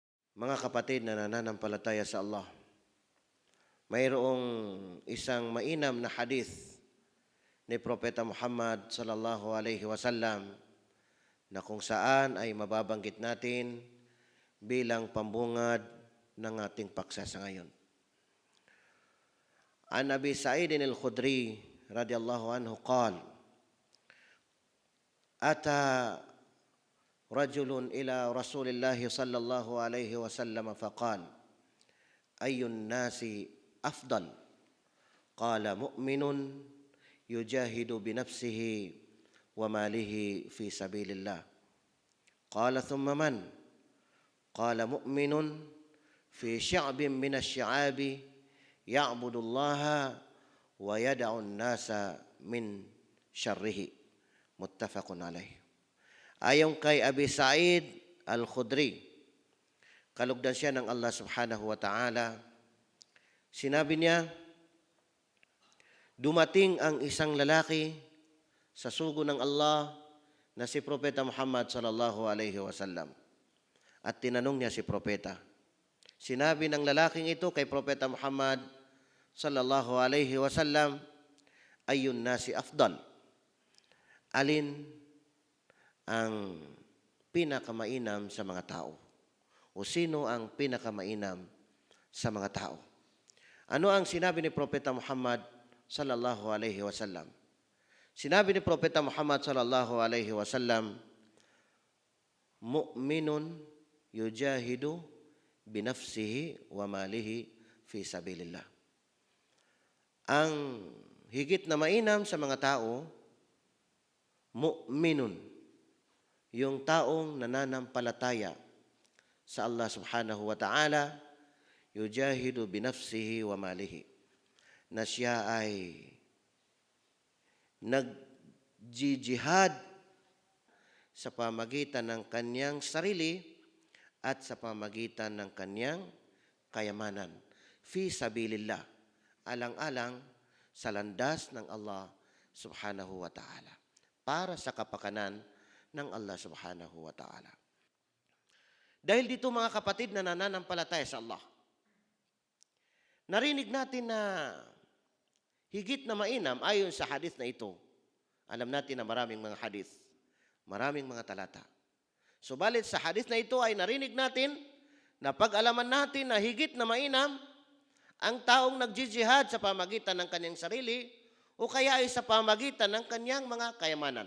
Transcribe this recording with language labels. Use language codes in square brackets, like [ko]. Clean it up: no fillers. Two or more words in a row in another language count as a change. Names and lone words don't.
[tl] Mga kapatid na nananampalataya sa Allah, mayroong isang mainam na hadith ni Propeta Muhammad [ar] صلى الله عليه وسلم [tl] na kung saan ay mababanggit natin bilang pambungad ng ating paksa sa ngayon. [ar] عن أبي سعيد الخدري رضي الله عنه قال أتى رجل إلى رسول الله صلى الله عليه وسلم فقال أي الناس أفضل? قال مؤمن يجاهد بنفسه وماله في سبيل الله. قال ثم من? قال مؤمن في شعب من الشعاب يعبد الله ويدع الناس من شره. متفق عليه. [tl] Ayon kay Abi Sa'id al-Khudri, kalugdan siya ng Allah [ar] سبحانه وتعالى, [tl] sinabi niya, dumating ang isang lalaki sa sugo ng Allah na si Propeta Muhammad [ar] صلى الله عليه وسلم. [tl] At tinanong niya si Propeta. Sinabi ng lalaking ito kay Propeta Muhammad [ar] صلى الله عليه وسلم, أي الناس أفضل? [tl] Alin ang pinakamainam sa mga tao? O sino ang pinakamainam sa mga tao? Ano ang sinabi ni Propeta Muhammad [ar] صلى الله عليه وسلم? [tl] Sinabi ni Propeta Muhammad [ar] صلى الله عليه وسلم, مؤمن يجاهد بنفسه وماله في سبيل الله. [tl] Ang higit na mainam sa mga tao, mu'minun, yung taong nananampalataya sa Allah [ar] سبحانه وتعالى, يجاهد بنفسه وماله, [tl] na siya ay nagjijihad sa pamagitan ng kanyang sarili at sa pamagitan ng kanyang kayamanan. [ar] في سبيل الله, [tl] alang-alang sa landas ng Allah [ar] سبحانه وتعالى, [tl] para sa kapakanan ng Allah [ar] سبحانه وتعالى. [tl] Dahil dito mga kapatid na nananampalataya sa Allah, narinig natin na higit na mainam ayon sa hadith na ito. Alam natin na maraming mga hadith, maraming mga talata. Subalit sa hadith na ito ay narinig natin na pag-alaman natin na higit na mainam ang taong nagjijihad sa pamagitan ng kanyang sarili o kaya ay sa pamagitan ng kanyang mga kayamanan.